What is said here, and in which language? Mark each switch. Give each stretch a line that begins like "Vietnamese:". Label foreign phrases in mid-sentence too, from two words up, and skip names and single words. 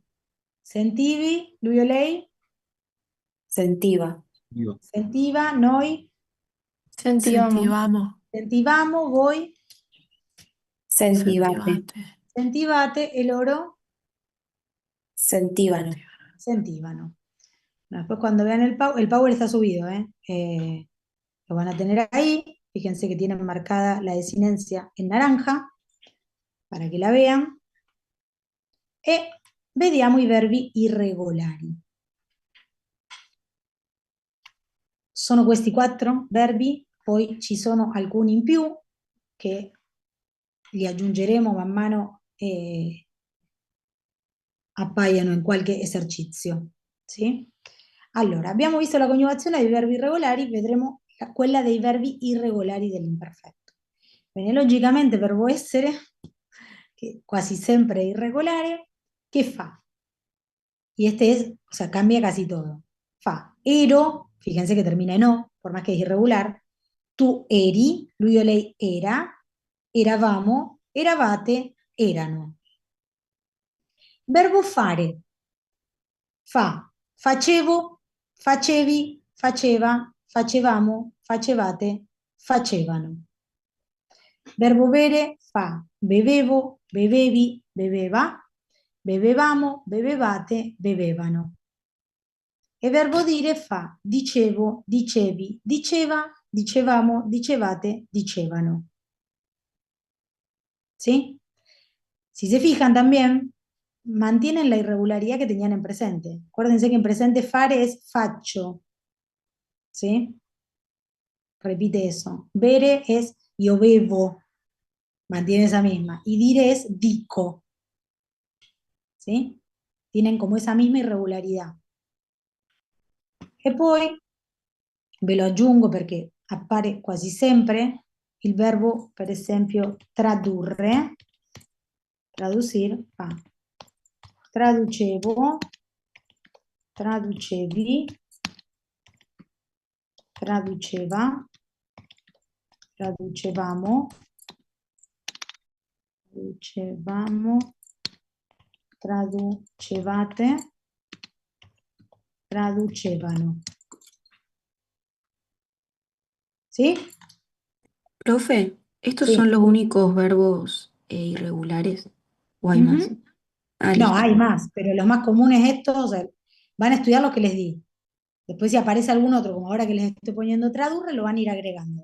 Italian: Sentivi? Lui o lei? Sentiva. Io. Sentiva? Noi? Sentivamo. Sentivamo. Sentivamo? Voi? Sentivate. Sentivate. Sentivate? E loro? Sentivano. Sentivano.
Spanish: Bueno, después cuando vean el power está subido, ¿eh? Lo van a tener ahí. Fíjense que tienen marcada la desinencia en naranja para que la vean.
Italian: E vediamo i verbi irregolari. Sono questi 4 verbi, poi ci sono alcuni in più che li aggiungeremo man mano appaiano in qualche esercizio. Sì? Allora, abbiamo visto la coniugazione dei verbi irregolari, vedremo quella dei verbi irregolari dell'imperfetto. Bene, logicamente verbo essere, che quasi sempre è irregolare,
Spanish: ¿qué fa? Y este es, o sea, cambia casi todo. Fa, ero, fíjense que termina en o, por más que es irregular.
Italian: Tu eri, lui o lei era, eravamo, eravate, erano. Verbo fare. Fa, facevo, facevi, faceva, facevamo, facevate, facevano. Verbo bere, fa, bevevo, bevevi, beveva, bevevamo, bevevate, bevevano. E verbo dire fa, dicevo, dicevi, diceva, dicevamo, dicevate, dicevano.
Spanish: ¿Sí? Si se fijan también, mantienen la irregularidad que tenían en presente. Acuérdense que en presente fare es faccio. ¿Sí? Repite eso. Bere es
Italian: io bevo.
Spanish: Mantiene esa misma. Y dire es dico. ¿Sí? Tienen como esa misma irregolarità.
Italian: E poi ve lo aggiungo perché appare quasi sempre il verbo, per esempio, tradurre. Traducir fa traducevo, traducevi, traduceva, traducevamo, traducevamo, traducevate, traducevano.
Spanish: ¿Sí? Profe, ¿estos Sí. son los únicos verbos irregulares? ¿O hay más? Ujú. Ah, No, listo. hay más, pero los más comunes estos, o sea, van a estudiar los que les di. Después si aparece algún otro, como ahora que les estoy poniendo tradurre, lo van a ir agregando.